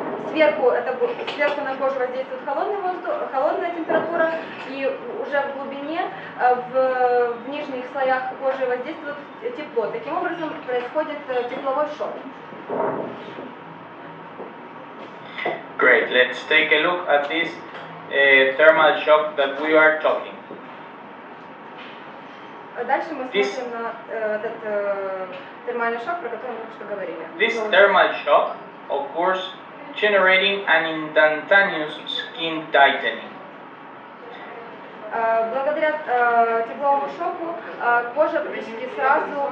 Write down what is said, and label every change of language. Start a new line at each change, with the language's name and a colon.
Russian: Сверху на кожу воздействует холодный воздух, холодная температура, и уже в глубине, в нижних слоях кожи воздействует тепло. Таким образом происходит тепловой шок.
English: Great. Let's take a look at this thermal shock that we are talking.
Russian: Дальше мы смотрим на этот термальный шок, про который мы только что говорили.
English: This thermal shock occurs generating an instantaneous skin tightening.
Russian: Благодаря тепловому шоку кожа практически сразу